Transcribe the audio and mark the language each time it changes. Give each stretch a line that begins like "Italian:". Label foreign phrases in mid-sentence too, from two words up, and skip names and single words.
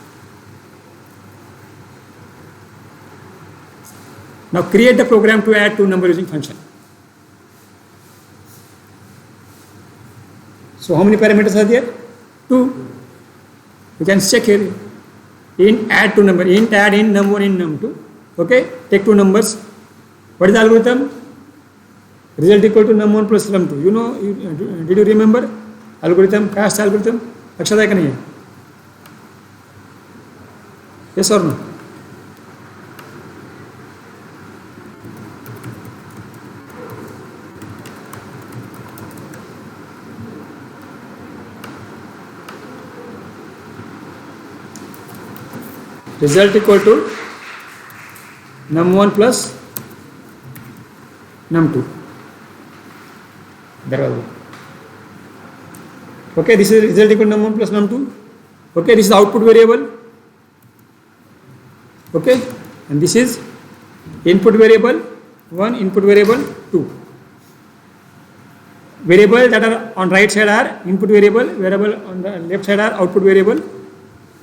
English: Now create the program to add two number using function. So how many parameters are there? 2. You can check here. Int add two number. Int add in num1 in num2. Okay. Take two numbers. What is the algorithm? Result equal to num1 plus num2. You know, did you remember? Algorithm, cast algorithm.
Hindi: लक्षात है कि नहीं है?
English: Yes or no? Result equal to num1 plus num2. Okay, this is result equal to num1 plus num2. Okay, this is the output variable. Okay, and this is input variable 1, input variable 2. Variable that are on right side are input variable on the left side are output variable.